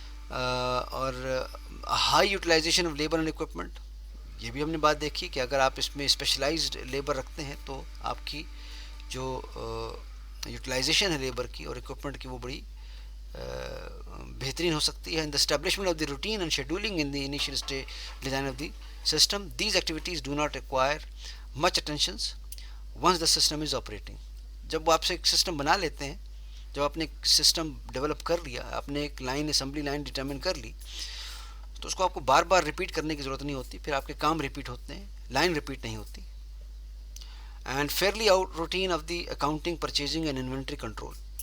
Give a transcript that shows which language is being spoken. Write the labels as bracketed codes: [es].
[ur] اور [en] high utilization of labour and equipment, [ur] یہ بھی ہم نے بات دیکھی کہ اگر آپ اس میں اسپیشلائزڈ لیبر رکھتے ہیں تو آپ کی جو یوٹیلائزیشن ہے لیبر کی اور اکوپمنٹ کی وہ بڑی بہترین ہو سکتی ہے. [en] In the establishment of the routine and scheduling in the initial design of the system, these activities do not require much attentions once the system is operating. [ur] جب وہ آپ سے ایک سسٹم بنا لیتے ہیں، جب آپ نے ایک سسٹم ڈیولپ کر لیا، آپ نے ایک لائن اسمبلی لائن ڈٹرمن کر لی، تو اس کو آپ کو بار بار ریپیٹ کرنے کی ضرورت نہیں ہوتی. پھر آپ کے کام ریپیٹ ہوتے ہیں، لائن ریپیٹ نہیں ہوتی. [en] And fairly out routine of the accounting, purchasing and inventory control.